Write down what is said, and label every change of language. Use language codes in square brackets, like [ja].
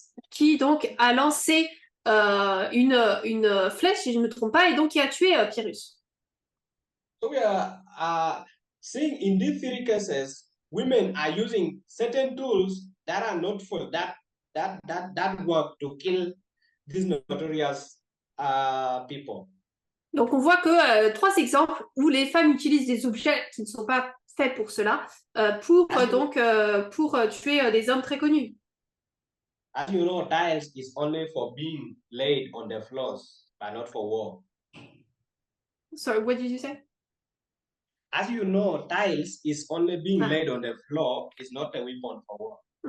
[fr] Qui donc a lancé une flèche, si je ne me trompe pas, et donc qui a tué Pyrrhus. [en] So we are seeing in these three cases, women are using certain tools that are not for that work to kill these notorious people. [fr] Donc on voit que 3 exemples où les femmes utilisent des objets qui ne sont pas faits pour cela, pour tuer des hommes très connus. [en] As you know, tiles is only for being laid on the floors, but not for war. Sorry, what did you say? As you know, tiles is only being laid on the floor, is not a weapon for war.